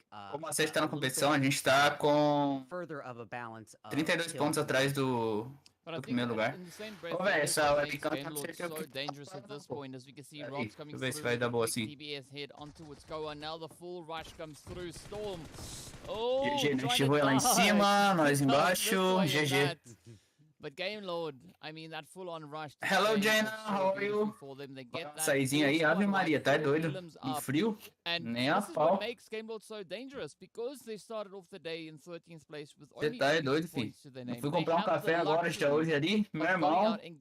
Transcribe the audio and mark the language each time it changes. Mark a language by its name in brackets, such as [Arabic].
[Portuguese] Como a Sete tá na competição, a gente tá com 32 pontos atrás do primeiro lugar. Ô, velho, essa webcam tá [English] so dangerous at this point as we can see Robs coming [Portuguese] ver se vai dar boa assim. [English] TBS head onto what's going. Now the full rush comes through. Storm. Oh, [Portuguese] GG, Rüya lá em cima, nós embaixo. GG. [English] But Game Lord, I mean that full on rush. Hello Jaina, how are you? [Portuguese] Saizinho aí, Ave Maria, tá doido? Um frio? Nem a pau. [English] What makes Game Lord so dangerous because they started off the day in 13th place with only 2 points to their name. [Portuguese] Eu fui comprar um café agora já hoje ali, meu irmão.